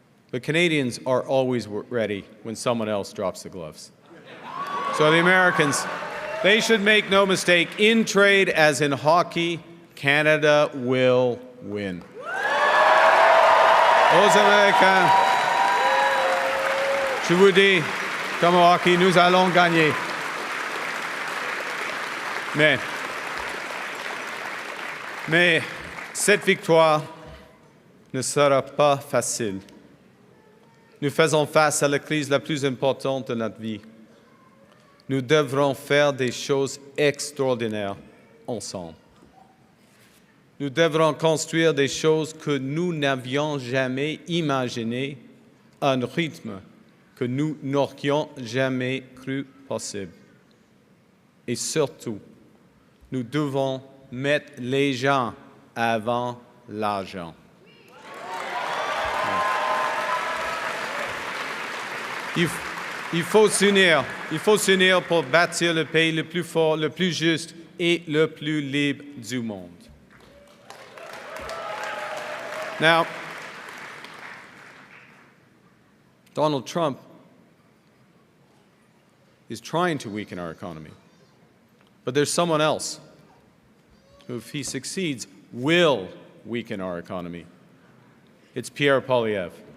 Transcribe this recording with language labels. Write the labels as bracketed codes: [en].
[en] But Canadians are always ready when someone else drops the gloves. So the Americans, they should make no mistake, in trade as in hockey, Canada will win. [fr] Aux Américains, je vous dis, comme au hockey, nous allons gagner. Mais cette victoire ne sera pas facile. Nous faisons face à la crise la plus importante de notre vie. Nous devrons faire des choses extraordinaires ensemble. Nous devrons construire des choses que nous n'avions jamais imaginées à un rythme que nous n'aurions jamais cru possible. Et surtout, nous devons mettre les gens avant l'argent. Il faut s'unir pour bâtir le pays le plus fort, le plus juste et le plus libre du monde. [en] Now, Donald Trump is trying to weaken our economy. But there's someone else who, if he succeeds, will weaken our economy. It's Pierre Poilievre.